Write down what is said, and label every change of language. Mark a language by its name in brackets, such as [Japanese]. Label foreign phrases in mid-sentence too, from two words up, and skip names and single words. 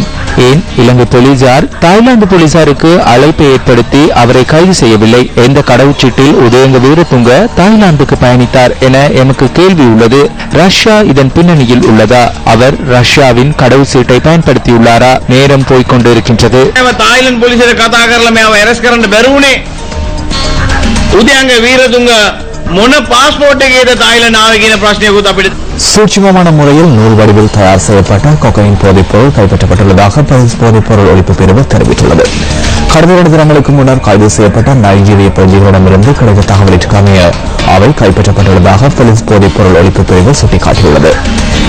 [Tamil] ஏன் இலங்கை போலீசார் தாய்லாந்து போலீசாருக்கு அழைப்பை ஏற்படுத்தி அவரை கைது செய்யவில்லை? எந்த கடவுச்சீட்டில் உதயங்க வீரதுங்க தாய்லாந்துக்கு பயணித்தார் என எமக்கு கேள்வி உள்ளது. ரஷ்யா இதன் பின்னணியில் உள்ளதா? அவர் ரஷ்யாவின் கடவுச்சீட்டை பயன்படுத்தியுள்ளாரா? நேரம் போய்கொண்டிருக்கின்றது. தாய்லாந்து போலீசார் [Sinhala] කතා කරලා මේව ඇරස් කරන්න බැරුණේ උදයන්ගේ වීරතුංග මොන පාස්පෝර්ට් එකේද තායිලන්ත ආවේ කියන ප්‍රශ්නයකුත් අපිට [Tamil] சூட்சுமமான முறையில் நூல் வடிவில் தயார் செய்யப்பட்ட கொக்கையின் போதைப் பொருள் கைப்பற்றப்பட்டுள்ளதாக போலீஸ் போதைப் பொருள் ஒழிப்பு பிரிவு தெரிவித்துள்ளது. கடந்த 2 தினங்களுக்கு முன்னர் கைது செய்யப்பட்ட நைஜீரிய பிரஜைகளிடமிருந்து கிடைத்த தகவலிற்கு அமைய அவை கைப்பற்றப்பட்டுள்ளதாக போலீஸ் போதைப் பொருள் ஒழிப்பு பிரிவு சுட்டிக்காட்டியுள்ளது.